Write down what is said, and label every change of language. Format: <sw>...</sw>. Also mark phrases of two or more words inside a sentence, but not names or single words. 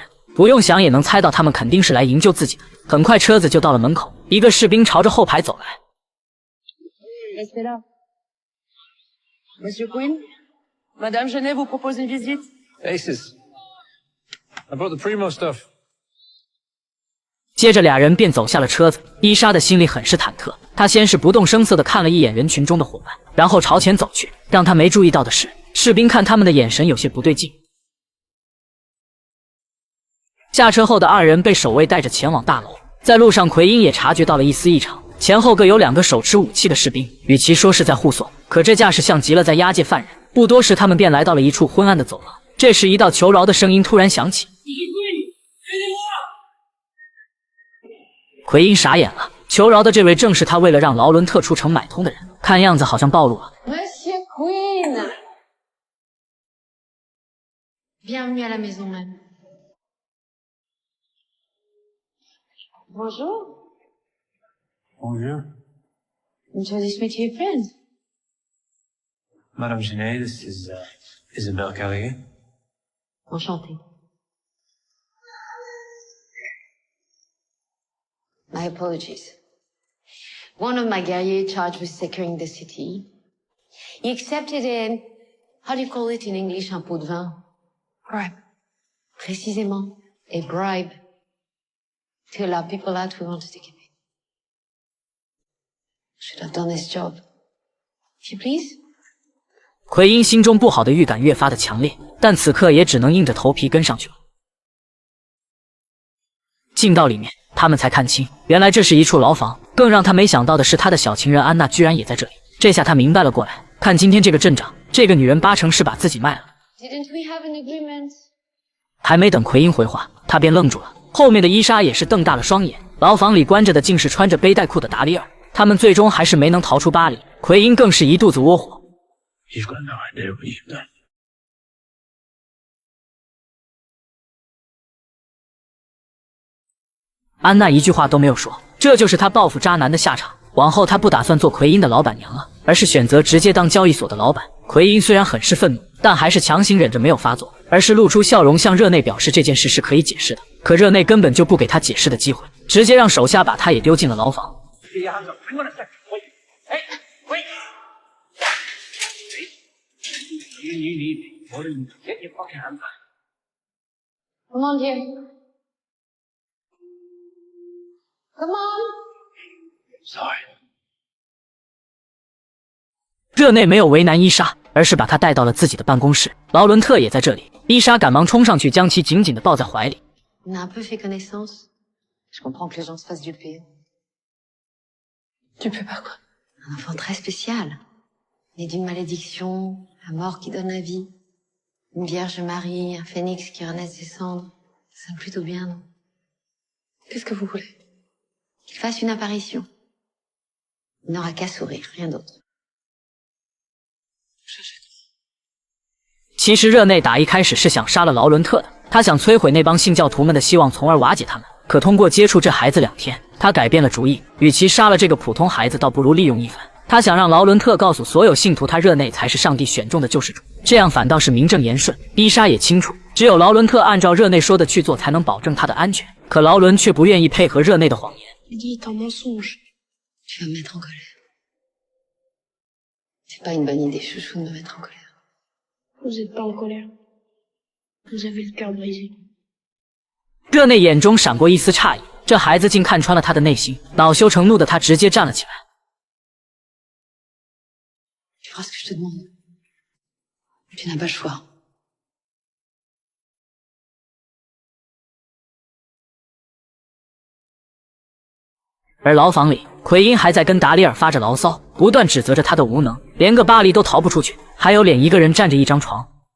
<zh>不用想也能猜到他们肯定是来营救自己的。很快车子就到了门口，一个士兵朝着后排走来。</zh> <fr>Monsieur Quinn, Madame Genet vous propose une visite.</fr> <en>Aces. I brought the primo stuff.</en> <zh>接着俩人便走下了车子，伊莎的心里很是忐忑。她先是不动声色地看了一眼人群中的伙伴，然后朝前走去。让她没注意到的是，士兵看他们的眼神有些不对劲。下车后的二人被守卫带着前往大楼，在路上奎因也察觉到了一丝异常，前后各有2个手持武器的士兵，与其说是在护送，可这架势像极了在押解犯人。不多时，他们便来到了一处昏暗的走廊。这时，一道求饶的声音突然响起。奎因傻眼了，求饶的这位正是他为了让劳伦特出城买通的人，看样子好像暴露了。</zh> <fr>Monsieur Quinn, bienvenue à la maison même. Bonjour. Bonjour.</fr> <en>Enjoy this meet your friends. Madame Genet, this is Isabelle Carrier. Enchantée. My apologies. One of my guerriers charged with securing the city. He accepted a, how do you call it in English,</en> <fr>un pot de vin? Bribe. Précisément,</fr> <en>a bribe. To allow people out who want to take it. Should have done this job. If you please.</en> <zh>奎因心中不好的预感越发的强烈，但此刻也只能硬着头皮跟上去了。进到里面，他们才看清，原来这是一处牢房。更让他没想到的是，他的小情人安娜居然也在这里。这下他明白了过来，看今天这个阵仗，这个女人8成是把自己卖了。</zh> <en>Didn't we have an agreement?</en> <zh>还没等奎因回话，他便愣住了。后面的伊莎也是瞪大了双眼。牢房里关着的竟是穿着背带裤的达里尔。他们最终还是没能逃出巴黎，奎因更是一肚子窝火。</zh> <en>You've got no idea what you've done.</en> <zh>安娜一句话都没有说，这就是她报复渣男的下场。往后她不打算做奎因的老板娘了，而是选择直接当交易所的老板。奎因虽然很是愤怒，但还是强行忍着没有发作，而是露出笑容向热内表示这件事是可以解释的。可热内根本就不给他解释的机会，直接让手下把他也丢进了牢房。</zh> <en>You need me. What are you? Get your fucking hands back. Come on, dear. Come on. Sorry.</en> <zh>热内没有为难伊莎，而是把她带到了自己的办公室。劳伦特也在这里，伊莎赶忙冲上去，将其紧紧地抱在怀里。</zh> <fr>On a un peu fait connaissance. Je comprends que les gens se fassent duper. Duper par quoi? Un enfant très spécial. Né d'une malédiction, la mort qui donne la vie. Une Vierge Marie, un phénix qui renaît de ses cendres. Ça sonne plutôt bien, non? Qu'est-ce que vous voulez? Qu'il fasse une apparition. Il n'aura qu'à sourire, rien d'autre.</fr> <zh>其实热内打一开始是想杀了劳伦特的，他想摧毁那帮信教徒们的希望，从而瓦解他们。可通过接触这孩子2天，他改变了主意，与其杀了这个普通孩子，倒不如利用一番。他想让劳伦特告诉所有信徒，他热内才是上帝选中的救世主，这样反倒是名正言顺。伊莎也清楚，只有劳伦特按照热内说的去做，才能保证他的安全。可劳伦却不愿意配合热内的谎言。</zh> <fr>Dit en mensonge. Tu vas me mettre en colère. C'est pas une bonne idée, chouchou, de me mettre en colère. Vous êtes pas en colère. Vous avez le cœur brisé. 热内眼中闪过一丝诧异，这孩子竟看穿了他的内心，恼羞成怒的他直接站了起来。 Tu feras ce que je te demande. Tu n'as pas le choix.</fr> <zh>而牢房里，奎因还在跟达里尔发着牢骚，不断指责着他的无能，连个巴黎都逃不出去，还有脸一个人占着一张床。</zh>